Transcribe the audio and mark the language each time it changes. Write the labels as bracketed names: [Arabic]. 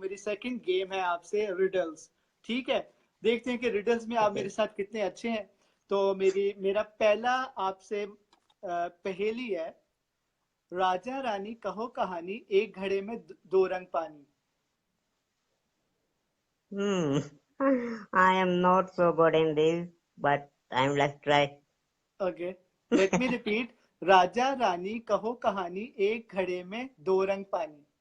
[Hindi] मेरी second game है आपसे रिडल्स, ठीक है? देखते हैं कि रिडल्स में आप [English] Okay. [Hindi] मेरे साथ कितने अच्छे हैं। तो मेरा पहला आपसे पहेली है, राजा रानी कहो कहानी, एक घड़े में 2 रंग पानी। [English] I am not so good in this, but let's try. Okay, let me repeat. [Hindi] Raja Rani कहो कहानी, एक घड़े में 2 रंग पानी।